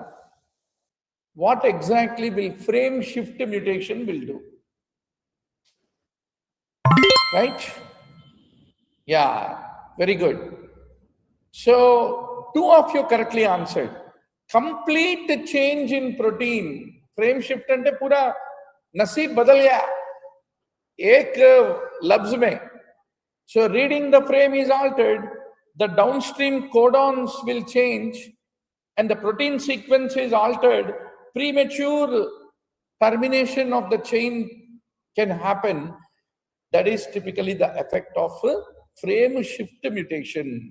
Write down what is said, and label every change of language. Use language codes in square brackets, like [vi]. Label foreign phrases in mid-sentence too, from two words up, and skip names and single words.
[en] What exactly will frameshift mutation will do? Right? Yeah, very good. So, two of you correctly answered. Complete change in protein. [hi] Frameshift आंते पूरा नसीब बदल गया। एक लफ़्ज़ में. [en] So, reading the frame is altered. The downstream codons will change and the protein sequence is altered. Premature termination of the chain can happen. That is typically the effect of frameshift mutation.